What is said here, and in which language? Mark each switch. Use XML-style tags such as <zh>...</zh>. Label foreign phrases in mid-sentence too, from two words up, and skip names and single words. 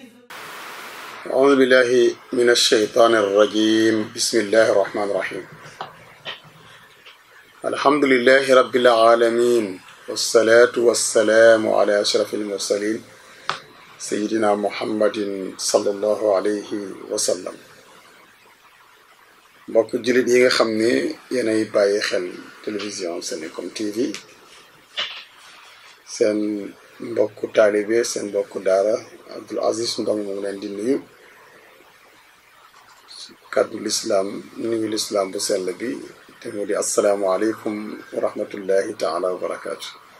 <ar>أعوذ بالله من الشيطان الرجيم. بسم الله الرحمن الرحيم. الحمد لله رب العالمين والصلاة والسلام على أشرف المرسلين سيدنا محمد صلى الله عليه وسلم.</ar> <wo>mbokk jullit yi nga xam ne yéenay bàyyi xel télévision Senencom TV seen mbokku taalibe seen mbokku daara Abdoul Aziz Ndong mu ngi leen di nuyu kàddu lislaam nuyu lislaam bu sell bi te mu di</wo> <ar>السلام عليكم ورحمة الله تعالى وبركاته.</ar>